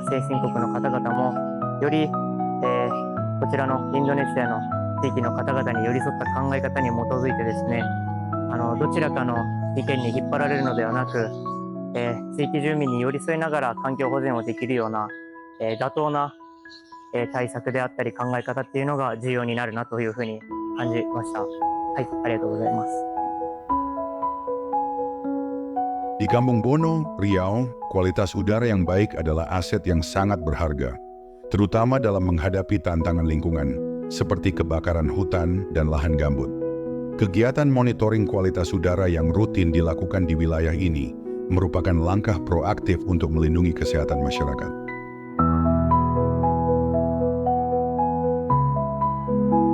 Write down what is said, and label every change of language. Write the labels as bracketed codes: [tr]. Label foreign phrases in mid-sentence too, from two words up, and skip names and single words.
[ja] 先進国の方々もより、こちらのインドネシアの地域の方々に寄り添った考え方に基づいてですね、どちらかの意見に引っ張られるのではなく、地域住民に寄り添いながら環境保全をできるような、妥当な、対策であったり考え方っていうのが重要になるなというふうに感じました。はい、ありがとうございます。 [id] Di Kampung Bono, Riau, kualitas udara yang baik adalah aset yang sangat berharga, terutama dalam menghadapi tantangan lingkungan, seperti kebakaran hutan dan lahan gambut. Kegiatan monitoring kualitas udara yang rutin dilakukan di wilayah ini merupakan langkah proaktif untuk melindungi kesehatan masyarakat.